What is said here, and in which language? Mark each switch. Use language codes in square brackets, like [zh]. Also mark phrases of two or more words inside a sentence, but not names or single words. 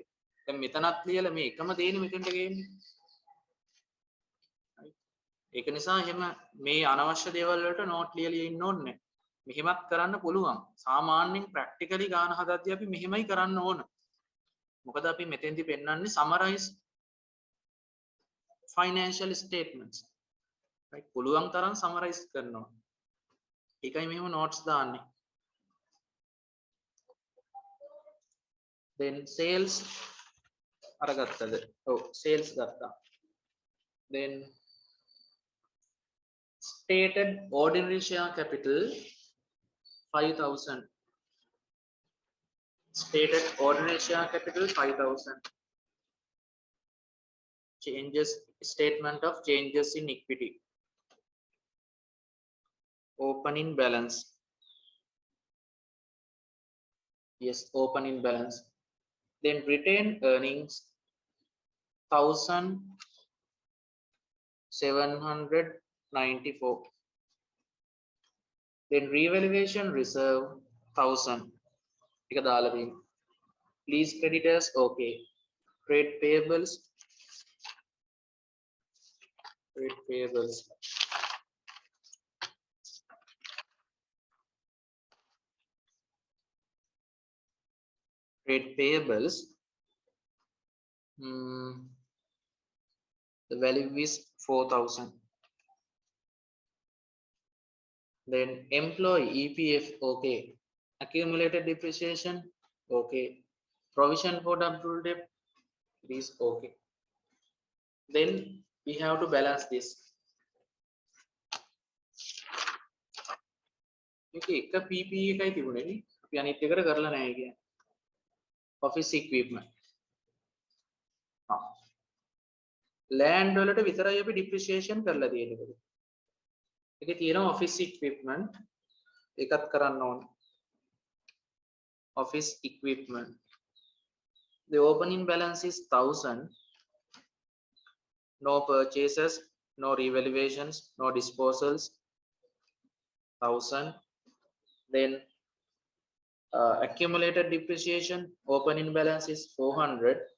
[si] දැන් මෙතනත් ලියලා මේ එකම දේනේ මෙතෙන්ට ගේන්නේ. ඒක නිසා එහෙම මේ අනවශ්‍ය දේවල් වලට නෝට් ලියලා ඉන්න ඕනේ නැහැ. මෙහෙමත් කරන්න පුළුවන්. සාමාන්‍යයෙන් ප්‍රැක්ටිකලි ගාන හදද්දී අපි මෙහෙමයි කරන්න ඕන. මොකද අපි මෙතෙන්දි පෙන්නන්නේ [en] summarize financial statements. right? [si] පුළුවන් තරම් summarize කරනවා. ඒකයි මෙහෙම notes දාන්නේ. [en] then sales අරගත්තද? [si] ඔව් sales ගත්තා. [en] then stated ordinary share capital 5000. stated ordinary share capital 5000. changes, statement of changes in equity. opening balance. yes, opening balance. then retained earnings 1794. then revaluation reserve 1000. [si] එක දාලා තියෙනවා. [en] lease creditors, okay. Trade payables, trade payables. Trade payables, the value is 4,000. Then employee EPF, okay. Accumulated depreciation, okay. Provision for doubtful debt, it is okay. Then we have to balance this. [si] Okay, එක PPE එකයි තිබුණේ නේ. අපි අනිත් එකට කරලා නැහැ කියන්නේ. [en] Office equipment. [si] land වලට විතරයි අපි depreciation කරලා තියෙන්නේ. ඒකේ තියෙනවා [en] office equipment [si] ඒකත් කරන්න ඕනේ. [en] Office equipment. The opening balance is 1,000. No purchases, no revaluations, no disposals. 1,000. Then accumulated depreciation, opening balance is 400.